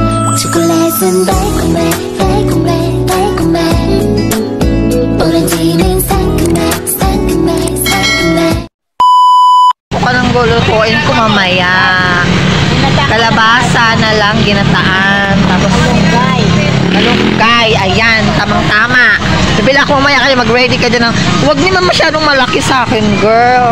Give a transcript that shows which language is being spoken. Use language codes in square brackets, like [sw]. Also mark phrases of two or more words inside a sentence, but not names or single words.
[ko] 초콜릿은 달콤해 달콤해 달콤해 오렌지는 상큼해 상큼해 상큼해 [tl] Kung anong lulutuin ko mamaya. Kalabasa na lang ginataan. Tapos malunggay. Ayan, tamang-tama. Sabi lang ako mamaya kayo mag-ready ka dyan ng, huwag naman masyadong malaki sa akin, girl.